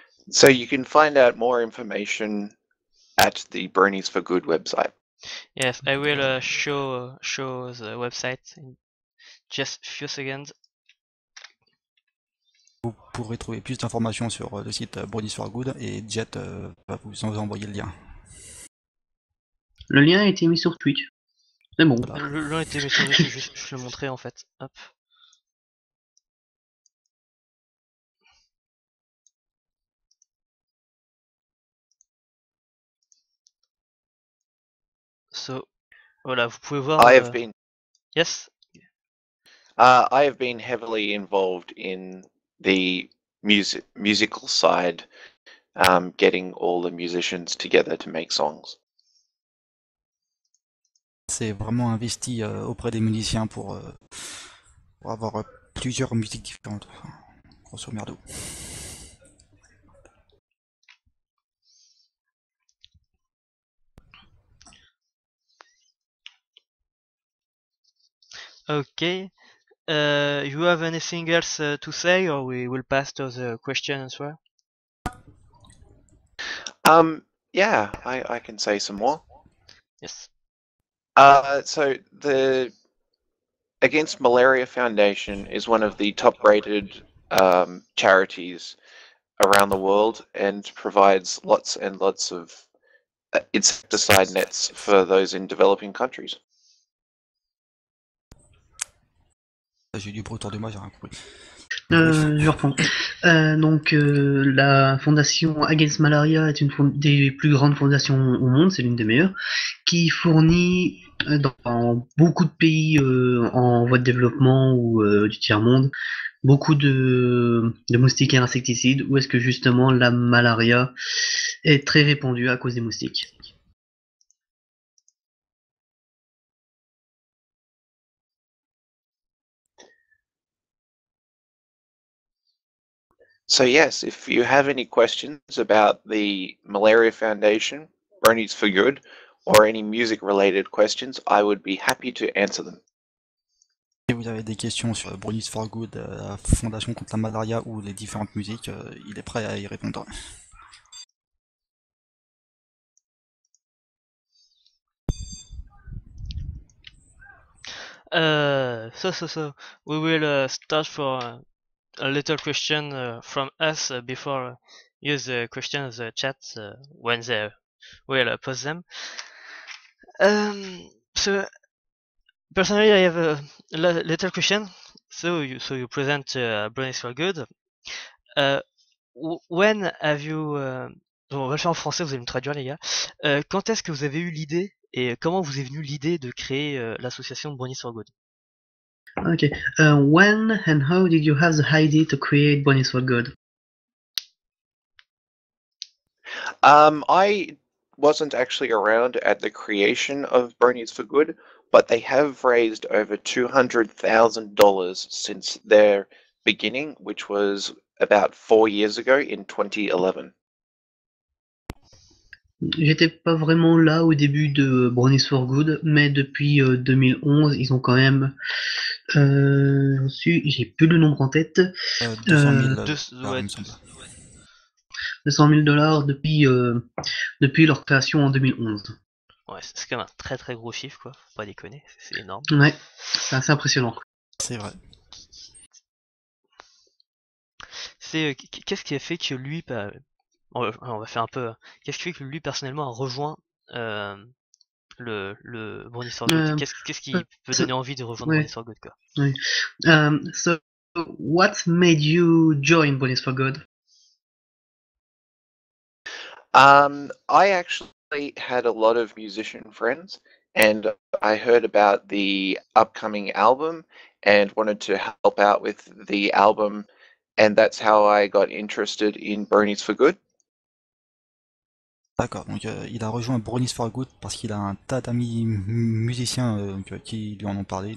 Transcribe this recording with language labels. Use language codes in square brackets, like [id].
[en] So you can find out more information at the Bronies for Good website. Yes, I will show the website in just a few seconds. [fr] Vous pourrez trouver plus d'informations sur le site Bronies for Good et Jet va vous envoyer le lien. Le lien a été mis sur Twitch. C'est bon. Voilà. Le lien était mis sur dessus, je le montrais en fait. Hop. So, voilà, vous pouvez voir. [en] I have been Yes. I have been heavily involved in the musical side getting all the musicians together to make songs. [fr] C'est vraiment investi auprès des musiciens pour avoir plusieurs musiques différentes, enfin, grosso merdo. [en] Okay. You have anything else to say, or we will pass to the question and answer? Yeah, I can say some more. Yes. So the Against Malaria Foundation is one of the top-rated charities around the world and provides lots and lots of insecticide nets for those in developing countries. [fr] J'ai du bruit autour de moi, j'ai rien compris. Je reprends. La fondation Against Malaria est une des plus grandes fondations au monde, c'est l'une des meilleures, qui fournit dans beaucoup de pays en voie de développement ou du tiers-monde beaucoup de moustiquaires insecticides, où est-ce que justement la malaria est très répandue à cause des moustiques. [en] So yes, if you have any questions about the Malaria Foundation, Bronies for Good, or any music-related questions, I would be happy to answer them. [fr] Si vous avez des questions sur Bronies for Good, la fondation contre la malaria ou les différentes musiques, il est prêt à y répondre. [en] So we will start for a little question from us before use the question of the chat when they will post them. So personally, I have a little question. So you present Bronies for Good. When have you [fr] bon, on va le faire en français, vous allez me traduire les gars. Quand est-ce que vous avez eu l'idée et comment vous est venue l'idée de créer l'association de Bronies for Good? [en] Okay. When and how did you have the idea to create Bronies for Good? I wasn't actually around at the creation of Bronies for Good, but they have raised over $200,000 since their beginning, which was about 4 years ago in 2011. [fr] J'étais pas vraiment là au début de Bronies for Good, mais depuis 2011, ils ont quand même j'ai plus le nombre en tête. 200 000 ouais, il me semble. 200 000 dollars depuis leur création en 2011. Ouais, c'est quand même un très très gros chiffre, quoi. Faut pas déconner, c'est énorme. Ouais, c'est assez impressionnant. C'est vrai. C'est qu'est-ce qui a fait que lui, on va faire un peu. Qu'est-ce qui fait que lui personnellement a rejoint le Bronies for Good? Qu'est-ce qui peut donner envie de rejoindre Bronies for Good, quoi? Oui. [en] So, what made you join Bronies for Good? I actually had a lot of musician friends, and I heard about the upcoming album and wanted to help out with the album, and that's how I got interested in Bronies for Good. [fr] D'accord, donc il a rejoint Bronies for Good parce qu'il a un tas d'amis musiciens qui lui en ont parlé.